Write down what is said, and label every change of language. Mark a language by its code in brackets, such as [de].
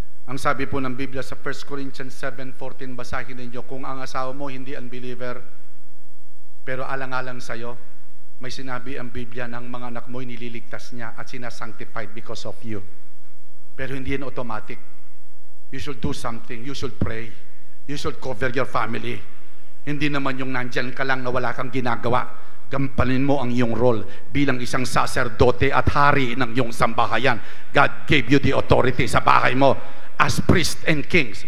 [tl] Ang sabi po ng Biblia sa 1 Corinthians 7:14, basahin ninyo, kung ang asawa mo hindi unbeliever, pero alang-alang sa'yo, may sinabi ang Biblia ng mga anak mo'y nililigtas niya at sinasanctified [en] because of you. [tl] Pero hindi yan automatic. [en] You should do something. You should pray. You should cover your family. [tl] Hindi naman yung nandyan ka lang na wala kang ginagawa. Gampanin mo ang iyong role bilang isang saserdote at hari ng iyong sambahayan. [en] God gave you the authority [tl] sa bahay mo [en] as priests and kings.